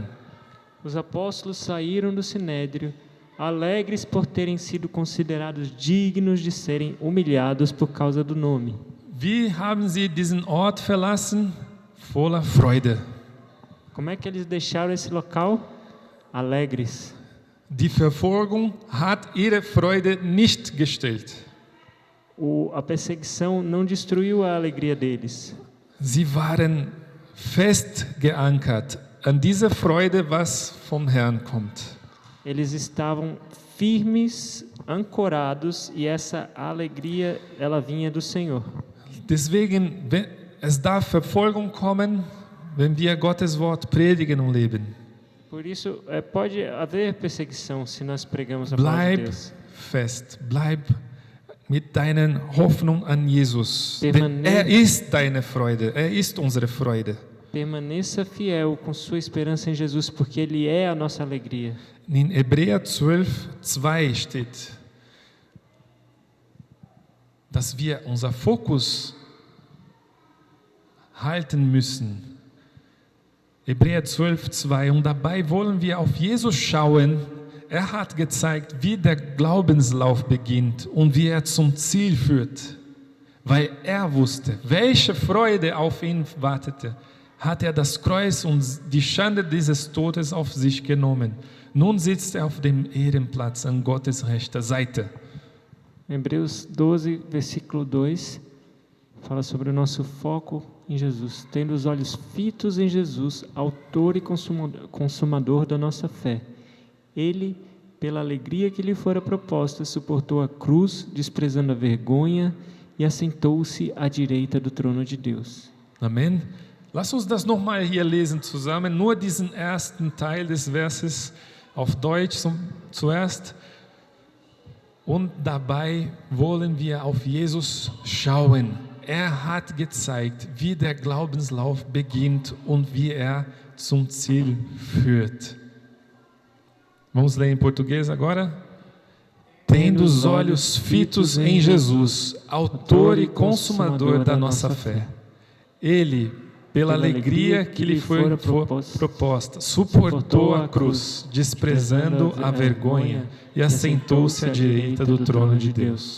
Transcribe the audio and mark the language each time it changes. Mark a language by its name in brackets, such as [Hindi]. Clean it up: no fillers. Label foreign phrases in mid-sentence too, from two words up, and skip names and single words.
[Portuguese] Os apóstolos saíram do sinédrio, alegres por terem sido considerados dignos de serem humilhados por causa do nome. [German] Wie haben sie diesen Ort verlassen? Voller Freude. [Portuguese] Como é que eles deixaram esse local? Alegres. [German] Die Verfolgung hat ihre Freude nicht gestillt. [Portuguese] A perseguição não destruiu a alegria deles. [German] Sie waren fest geankert an diese Freude, was vom Herrn kommt. [Portuguese] Eles estavam firmes, ancorados, e essa alegria, ela vinha do Senhor. [German] Deswegen, es darf Verfolgung kommen, wenn wir Gottes Wort predigen und leben. [Portuguese] Por isso, pode haver perseguição se nós pregamos a palavra de [German] Bleib [Portuguese] Deus. [German] fest, bleib mit deiner Hoffnung an Jesus. Denn [Portuguese] Permanente. [German] ist deine Freude, ist unsere Freude. [Portuguese] Permaneça fiel com sua esperança em Jesus, porque Ele é a nossa alegria. [German] In Hebräer 12,2 steht, dass wir unser Fokus halten müssen. Hebräer 12,2. Und dabei wollen wir auf Jesus schauen. Er hat gezeigt, wie der Glaubenslauf beginnt und wie er zum Ziel führt. Weil er wusste, welche Freude auf ihn wartete. hat das Kreuz und die Schande dieses Todes auf sich genommen. Nun sitzt auf dem Ehrenplatz an Gottes rechter Seite. [Portuguese] Hebreus 12, versículo 2, fala sobre o nosso foco em Jesus. Tendo os olhos fitos em Jesus, autor e consumador da nossa fé. Ele, pela alegria que lhe fora proposta, suportou a cruz, desprezando a vergonha, e assentou-se à direita do trono de Deus. Amen. [German] Lass uns das nochmal hier lesen zusammen, nur diesen ersten Teil des Verses auf Deutsch zuerst. Und dabei wollen wir auf Jesus schauen. Er hat gezeigt, wie der Glaubenslauf beginnt und wie er zum Ziel führt. [Portuguese] Vamos ler em português agora? Tendo os olhos fitos em Jesus, autor e consumador da nossa fé. Ele, pela alegria que lhe foi proposta, suportou a cruz, desprezando a vergonha, e assentou-se à direita do trono de Deus.